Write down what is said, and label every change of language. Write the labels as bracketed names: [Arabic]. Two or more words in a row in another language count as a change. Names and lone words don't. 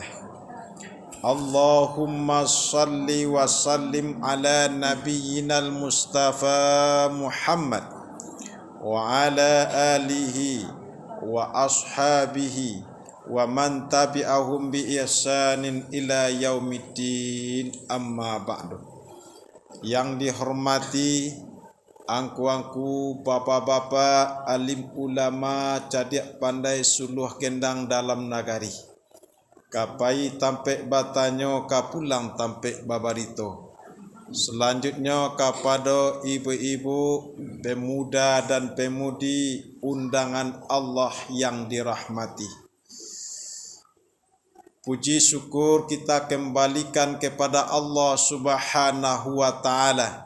[Arabic] اللهم صل وسلم على نبينا المصطفى محمد وعلى آله وأصحابه ومن تبعهم بإحسان إلى يوم الدين، أما بعد. [Minangkabau] Yang dihormati angku-angku, bapak-bapak, alim ulama, cadiak pandai suluh gendang dalam nagari. Kapai tampek batanyo kapulang tampek babarito. [Indonesian] Selanjutnya kepada ibu-ibu, pemuda dan pemudi undangan Allah yang dirahmati. Puji syukur kita kembalikan kepada Allah [Arabic] سبحانه وتعالى.